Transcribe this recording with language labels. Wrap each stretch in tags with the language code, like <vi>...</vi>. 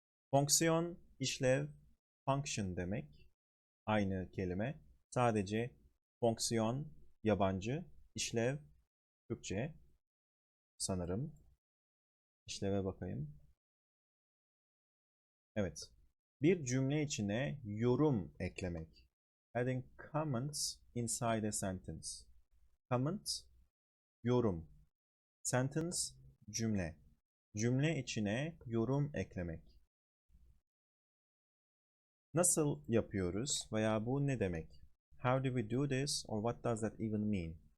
<tr>Fonksiyon, işlev, function demek. Aynı kelime. Sadece fonksiyon yabancı, işlev Türkçe sanırım. İşleve bakayım. Evet. Bir cümle içine yorum eklemek.</tr> <en>Adding comments inside a sentence. Comment, yorum. Sentence, cümle.</en> <tr>Cümle içine yorum eklemek. Nasıl yapıyoruz veya bu ne demek?</tr> <en>How do we do this, or what does that even mean?</en>